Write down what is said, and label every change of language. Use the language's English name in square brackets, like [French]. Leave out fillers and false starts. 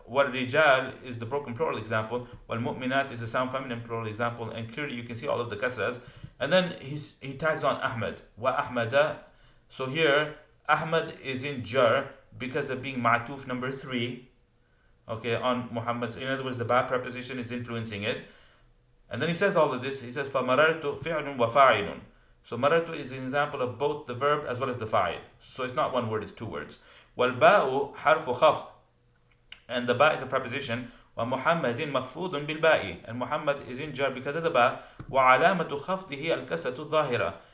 [English] والرجال is the broken plural example. والمؤمنات is the sound feminine plural example, and clearly you can see all of the kasras. And then he tags on Ahmad. Wa Ahmada. So here Ahmad is in jar because of being ma'tuf number 3. Okay, on Muhammad. In other words, the ba preposition is influencing it. And then he says all of this. He says [Arabic] فَمَرَرْتُ فِعْلٌ وَفَاعِلٌ. [English] So marartu is an example of both the verb as well as the fa'il. So it's not one word, it's two words. [Arabic] وَالْبَاءُ حَرْفُ خَفْض. [English] And the ba is a preposition. [Arabic] وَمُحَمَّدٍ مَخْفُوضٌ بِالْبَاءِ. [English] And Muhammad is in jar because of the ba. [Arabic] وَعَلَامَةُ خَفْضِهِ الْكَسَةُ الظَّاهِرَةُ.